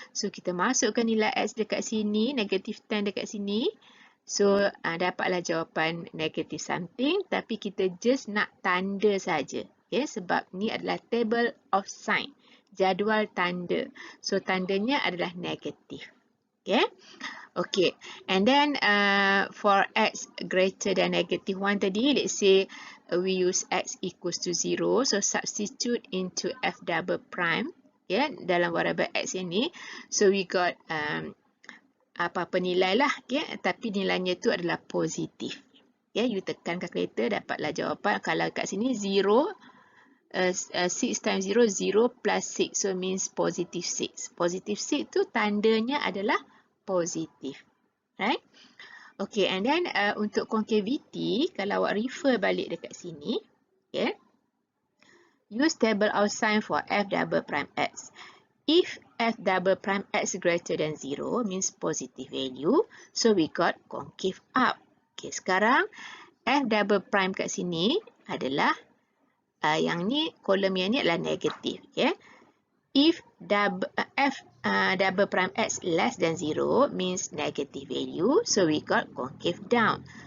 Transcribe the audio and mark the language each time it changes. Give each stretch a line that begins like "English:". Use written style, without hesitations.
Malay: So kita masukkan nilai x dekat sini, -10 dekat sini. So dapatlah jawapan
English: negative something,
Malay: tapi kita just nak tanda saja. Okay, sebab ni adalah
English: table of sign,
Malay: jadual tanda. So tandanya adalah negatif. Okay.
English: Okay, and then for x greater than -1 tadi, let's say we use x equals to 0. So substitute into f double prime, yeah,
Malay: dalam variable x ini.
English: So we got
Malay: apa-apa nilai lah,
English: okay?
Malay: Tapi nilainya itu adalah positif. Okay? You tekan kalkulator, dapatlah jawapan. Kalau kat sini 0,
English: 6 times 0, 0 plus 6. So means positive 6.
Malay: Positive 6 tu tandanya adalah positif.
English: Right? Okay, and then
Malay: untuk concavity, kalau awak refer balik dekat sini, okay?
English: Use table of sign for f double prime x. If f double prime x greater than 0 means positive value, so we got concave up.
Malay: Okay, sekarang f double prime kat sini adalah yang ni, kolom yang ni adalah negatif. Okay.
English: If f double prime x less than 0 means negative value, so we got concave down.